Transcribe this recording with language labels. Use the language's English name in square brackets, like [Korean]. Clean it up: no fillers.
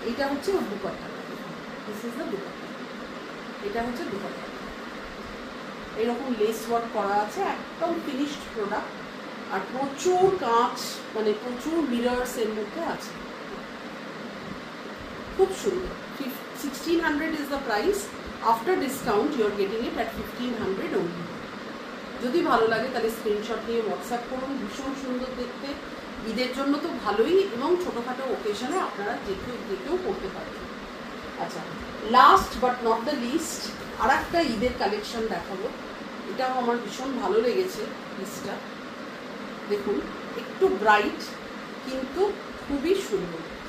[Bangla] এইটা হচ্ছে ওর দুপাট্টাটা, [English] This is the dupatta. [Bangla] এটা হচ্ছে দুপাট্টা, এরকম লেস ওয়ার্ক করা আছে, একদম ফিনিশড প্রোডাক্ট। আর প্রচুর কাঁচ, মানে প্রচুর মিরর্স এর মধ্যে আছে, খুব সুন্দর। [English] 1600 is the price. After discount you are getting it at 1500 only. [Bangla] যদি ভালো লাগে তাহলে স্ক্রিনশট নিয়ে হোয়াটসঅ্যাপ করুন। ভীষণ সুন্দর দেখতে, ঈদের জন্য তো ভালোই, এবং ছোটোখাটো ওকেশনে আপনারা যে কেউ করতে পারবেন। আচ্ছা, [English] last but not the least [Bangla] আর একটা ঈদের কালেকশন দেখাবো। এটাও আমার ভীষণ ভালো লেগেছে পিসটা। দেখুন একটু ব্রাইট কিন্তু খুবই সুন্দর।